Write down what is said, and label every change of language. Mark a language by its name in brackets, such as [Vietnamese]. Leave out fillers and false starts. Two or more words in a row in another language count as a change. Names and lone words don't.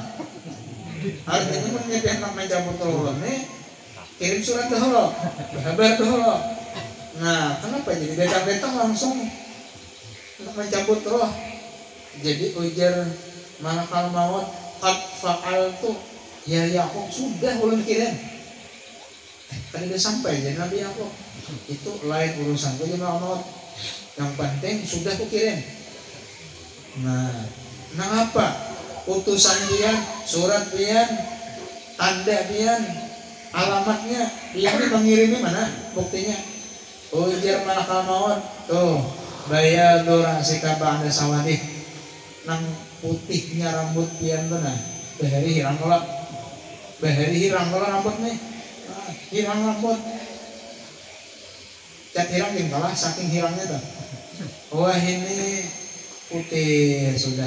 [Banjar] Artinya menyepi hendak mencabut roh ulun nih. [Indonesian] Kirim surat dahulu, kabar dahulu. Nah, kenapa jadi datang-datang langsung mencabut roh? [Banjar] Jadi ujar [Arabic] ملك الموت, قد فعلت يا يعقوب [Banjar] sudah ulun kirim. [Indonesian] Kan udah sampai jadi Nabi Yakub. Itu lain urusan gue [Arabic] ملك الموت. [Indonesian] Yang penting sudah ku kirim. Nah, apa? [Banjar] Utusan pian, surat pian, tanda pian. Alamatnya dia ini mengirimi mana buktinya ujar [Arabic] ملك الموت [Banjar] tuh [Arabic] بياض رأسك بعد سواده [Banjar] nang putihnya rambut pian tuh nah bahari hirang kalau rambut nih hirang rambut cat hirang gini kalah saking hirangnya tuh wah ini putih sudah.